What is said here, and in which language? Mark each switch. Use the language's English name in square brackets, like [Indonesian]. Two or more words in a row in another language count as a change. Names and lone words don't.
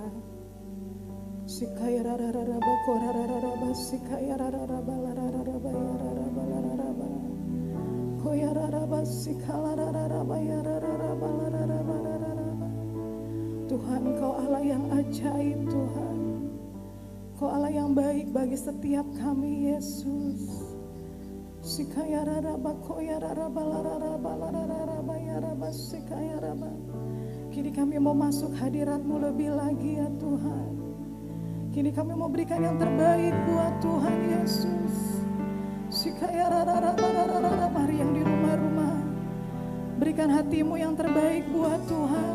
[Indonesian] Sikaya rarararaba korarararaba sikaya rarararaba yarararaba koyararaba sikala rararaba yarararaba. Tuhan, Kau Allah yang ajaib Tuhan. Kau Allah yang baik bagi setiap kami Yesus. Sikaya rararaba koyararaba larararaba yararaba sikaya raraba. Kini kami mau masuk hadirat-Mu lebih lagi ya Tuhan. Kini kami mau berikan yang terbaik buat Tuhan Yesus. Mari yang di rumah-rumah, berikan hatimu yang terbaik buat Tuhan.